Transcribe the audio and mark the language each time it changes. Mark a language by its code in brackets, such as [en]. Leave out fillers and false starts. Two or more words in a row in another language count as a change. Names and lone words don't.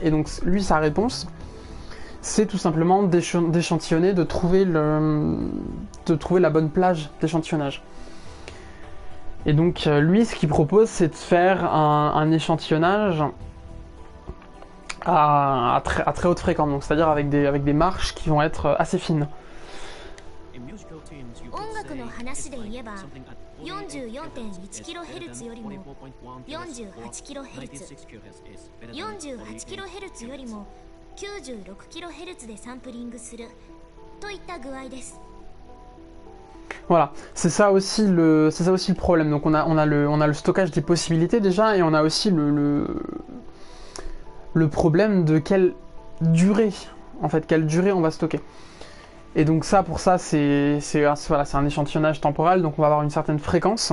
[fr] Et donc lui, sa réponse, c'est tout simplement d'échantillonner, de trouver la bonne plage d'échantillonnage. Et donc lui, ce qu'il propose, c'est de faire un échantillonnage à très haute fréquence, donc c'est-à-dire avec des marches qui vont être assez fines. [ja] 44.1kHz よりも 48kHz 48kHz よりも 96kHz でサンプリングするといった具合です。 [fr] Voilà, c'est ça aussi le problème. Donc on a le stockage des possibilités déjà, et on a aussi le problème de quelle durée, en fait, quelle durée on va stocker. Et donc ça, pour ça, voilà, c'est un échantillonnage temporel, donc on va avoir une certaine fréquence.